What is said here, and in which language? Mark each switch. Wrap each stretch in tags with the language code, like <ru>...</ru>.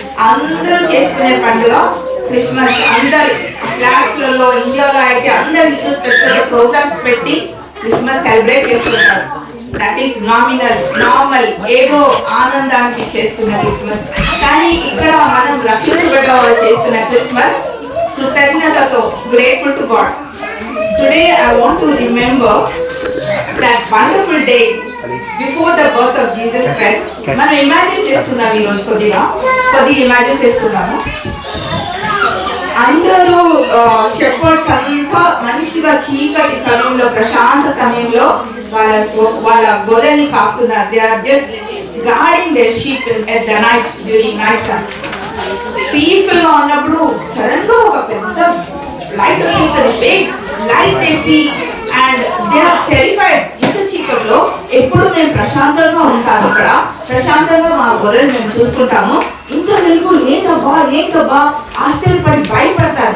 <te>అందరూ చేసుకునే పండుగ క్రిస్మస్. అందరు ఫ్లాట్స్ లలో ఇండియాలో అయితే అందరు స్పెషల్ ప్రోగ్రామ్స్ పెట్టి క్రిస్మస్ సెలబ్రేట్ చేసుకుంటారు.</te> <en>that is normal</en> <te>ఏదో ఆనందానికి చేస్తున్న క్రిస్మస్. కానీ ఇక్కడ మనం రక్షించబడ్డ వాళ్ళు చేస్తున్న క్రిస్మస్ కృతజ్ఞతతో,</te> <en>Grateful to God. Today I want to remember that wonderful day before the birth of Jesus Christ.</en> <te>మనం ఇమాజిన్ చేసుకున్నాం, ఈ రోజు కొద్దిగా ఇమాజిన్ చేసుకున్నాము. అందరూ షెపర్డ్స్ అంతా మనిషిగా చీకటి సమయంలో, ప్రశాంత సమయంలో వాళ్ళ గొర్రెల్ని కాస్తున్నారు.</te> <en>They are just guarding their sheep at the night, during night time.</en> <te>Peaceful గా ఉన్నప్పుడు సడన్ గా ఒక పెద్ద లైట్ వస్తుంది, బిగ్ లైట్ వేసి,</te> <en>And they are terrified.</en> <te>ఇంత చీకట్లో ఎప్పుడు మేము ప్రశాంతంగా ఉంటాము, ఇక్కడ ప్రశాంతంగా మా గొర్రెలు మేము చూసుకుంటాము. ఇంత వెలుగు ఏంటబ్బా ఆశ్చర్యపడి భయపడతారు.</te>